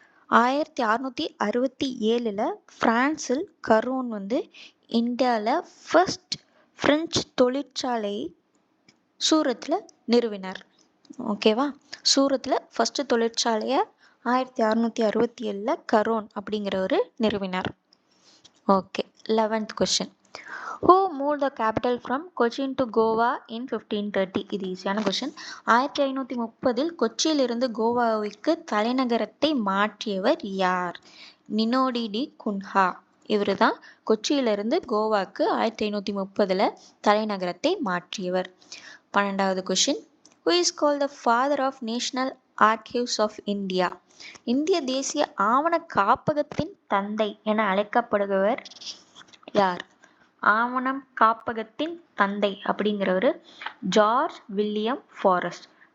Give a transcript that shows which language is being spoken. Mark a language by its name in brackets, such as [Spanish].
[Tamil] 1667 பிரான்சில் கரோன் இந்தியாவில் first French தொழிற்சாலை சூரத்தில் நிறுவினார். ஓகேவா, சூரத்தில் ஃபர்ஸ்ட் தொழிற்சாலையை 1667 கரோன் அப்படிங்கிறவர் நிறுவினார். [English] Okay, 11th question, Who moved the capital from Cochin to Goa in 1530? [Tamil] இது ஈஸியான கொஸ்டின். 1530 கொச்சியிலிருந்து கோவாவுக்கு தலைநகரத்தை மாற்றியவர் யார்? நினோடி டி குன்ஹா. இவர் தான் கொச்சியிலிருந்து கோவாக்கு 1530 தலைநகரத்தை மாற்றியவர். [English] 12வது question, Who is called the father of National Archives of India? [Tamil] இந்திய தேசிய ஆவண காப்பகத்தின் தந்தை என அழைக்கப்படுபவர் யார்? ஆவணம் காப்பகத்தின் தந்தை அப்படிங்கிறவர் ஜார்ஜ் வில்லியம் ஃபாரஸ்ட்.